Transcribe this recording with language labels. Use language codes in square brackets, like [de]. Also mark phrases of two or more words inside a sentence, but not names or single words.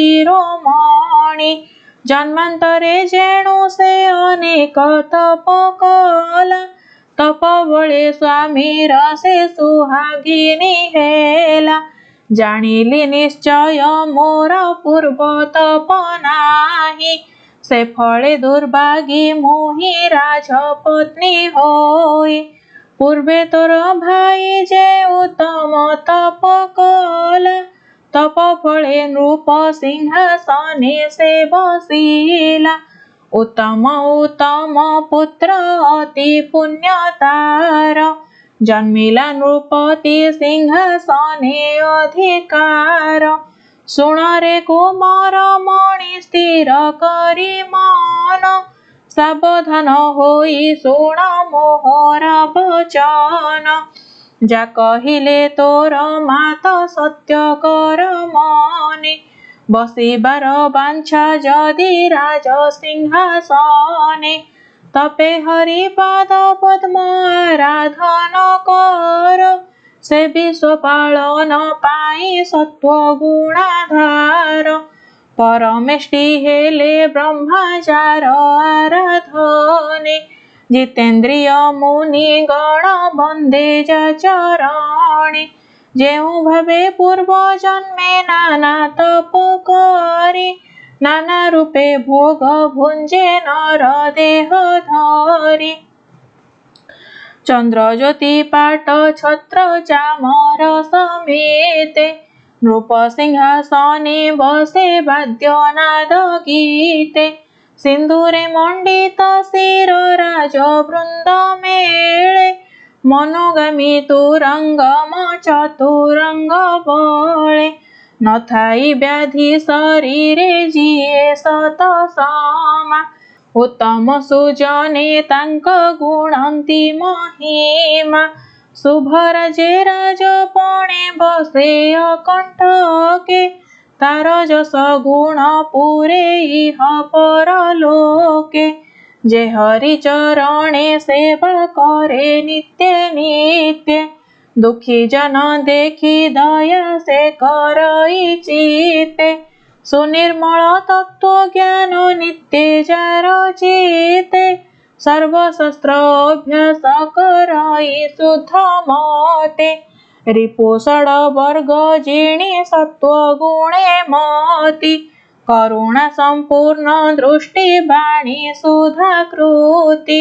[or] ଶିରୋମଣି ଜନ୍ମାନ୍ତରେ ଯେଣୁ ସେ ଅନେକ ତପ କଲା ତପ ବଳେ ସ୍ୱାମୀ ରସେ ସୁହାଗିନୀ ହେଲା ଜାଣିଲି ନିଶ୍ଚୟ ମୋର ପୂର୍ବ ତପ ନାହି ସେ ଫଳେ ଦୁର୍ଭାଗୀ ମୋହି ରାଜପତ୍ନୀ ହୋଇ। ପୂର୍ବେ ତୋର ଭାଇ ଯେ ଉତ୍ତମ ତପ କଲା, ତପ ଫଳେ ନୃପ ସିଂହାସନେ ସେ ବସିଲା। ଉତ୍ତମ ଉତ୍ତମ ପୁତ୍ର ଅତି ପୁଣ୍ୟତାର, ଜନ୍ମିଲା ନୃପତି ସିଂହାସନେ ଅଧିକାର। ଶୁଣ ରେ କୁମାର ମଣି ସ୍ଥିର କରି ମନ, ସାବଧାନ ହୋଇ ଶୁଣ ମୋହର ବଚନ। ଯା କହିଲେ ତୋର ମାତ ସତ୍ୟ କର ମନେ, ବସିବାର ବାଞ୍ଛା ଯଦି ରାଜ ସିଂହାସନେ। ତପେ ହରି ପାଦ ପଦ୍ମ ଆରାଧନ କର, ସେ ବିଶ୍ୱ ପାଳନ ପାଇ ସତ୍ୱ ଗୁଣାଧାର। ପରମେଷ୍ଟି ହେଲେ ବ୍ରହ୍ମଚାର ଆରାଧନେ, ଜିତେନ୍ଦ୍ରିୟ ମୁନି ଗଣ ବନ୍ଦେ ଯା ଚରଣେ। ଯେଉ ଭାବେ ପୂର୍ବ ଜନ୍ମେ ନାନା ତପ କରି, ନାନା ରୂପେ ଭୋଗ ଭୁଞ୍ଜେ ନର ଦେହ ଧରି। ଚନ୍ଦ୍ର ଜ୍ୟୋତି ପାଟ ଛତ୍ର ଚାମର ସମେତେ, ନୃପ ସିଂହାସନେ ବସେ ବାଦ୍ୟ ନାଦ ଗୀତେ। ସିନ୍ଦୁରେ ମଣ୍ଡିତ ଶିର ରାଜ ବୃନ୍ଦ ମେଳେ, ମନୋଗାମୀ ତୁରଙ୍ଗମ ଚତୁରଙ୍ଗ ବଳେ। ନ ଥାଇ ବ୍ୟାଧି ଶରୀରେ ଜିଏ ସତ ସମା, ଉତ୍ତମ ସୁଜନେ ତାଙ୍କ ଗୁଣନ୍ତି ମହିମା। ଶୁଭର ଯେ ରାଜପଣେ ବସେ ଅକଣ୍ଟକେ, ତାର ଯଶ ଗୁଣ ପୁରେ ଇହ ପରଲୋକେ। ଯେ ହରି ଚରଣେ ସେବା କରେ ନିତ୍ୟ ନିତ୍ୟ, ଦୁଖୀ ଜନ ଦେଖି ଦୟା ସେ କରଇ ଚିତେ। ସୁନିର୍ମଳ ତତ୍ତ୍ୱ ଜ୍ଞାନ ନିତ୍ୟ ଯାର ଚିତେ, ସର୍ବଶସ୍ତ୍ର ଅଭ୍ୟାସ କରଇ ଶୁଦ୍ଧ ମତେ। ରିପୁ ଷଡ ବର୍ଗ ଜିଣି ସତ୍ୱ ଗୁଣେ ମତି, କରୁଣା ସମ୍ପୂର୍ଣ୍ଣ ଦୃଷ୍ଟି ବାଣୀ ସୁଧା କୃତି।